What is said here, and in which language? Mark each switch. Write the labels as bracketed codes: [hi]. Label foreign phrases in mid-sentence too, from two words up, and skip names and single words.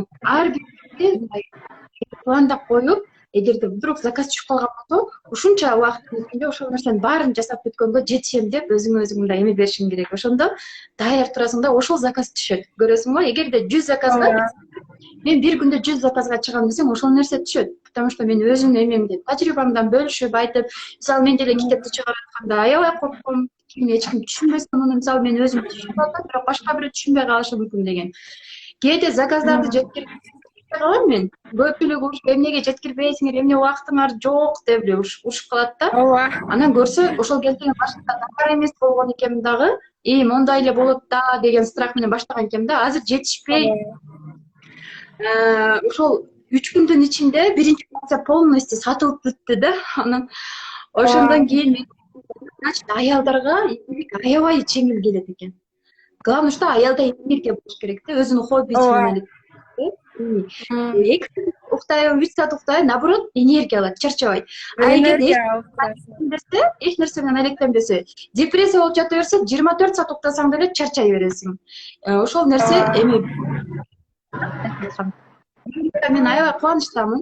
[ky] Ар биринчи мындай пландап коюп, эгерде вдруг заказ түшүп калган болсо, ушунча убакыттын ичинде ошол нерсенин баарын жасап бүткөнгө жетишем деп өзүңө өзүң мындай эме беришиң керек. Ошондо даяр турасың да, ошол заказ түшөт. Көрөсүңбү? Эгерде 100 заказга мен бир күндө 100 заказга чыгам десем, ошол нерсе түшөт. [ru] Потому что [ky] мен өзүмдүн эмемди, тажрыйбамдан бөлүшүп айтып, мисалы мен деле китепти чыгарып атканда аябай коркком. Эч ким түшүнбөсүн, муну мисалы мен өзүм түшүнүп атам, бирок башка бирөө түшүнбөй калышы мүмкүн деген. Кээде заказдарды жеткирип калам мен. Көпчүлүк урушуп, эмнеге жеткирбейсиңер, эмне убактыңар жок деп эле урушуп калат да. ооба. Анан көрсө, ошол кезде башында даяр эмес болгон экенмин дагы, мондай эле болот да деген страх менен баштаган экенмин да. Азыр жетишпей, ошол 3 күндүн ичинде биринчи порция полностью сатылып бүттү да. Анан ошондон кийин значит аялдарга аябай жеңил келет экен. [ru] Главное, что [ky] аялда энергия болуш керек да, өзүнүн хоббисин эле. 2 саат уктайбы, 3 саат уктайбы, наоборот, энергия алат, чарчабайт. А эгер эч нерсе менен алектенбесе, депрессия болуп жата берсе, 24 саат уктасаң деле чарчай бересиң. Ошол нерсе эми мен аябай кубанычтамын.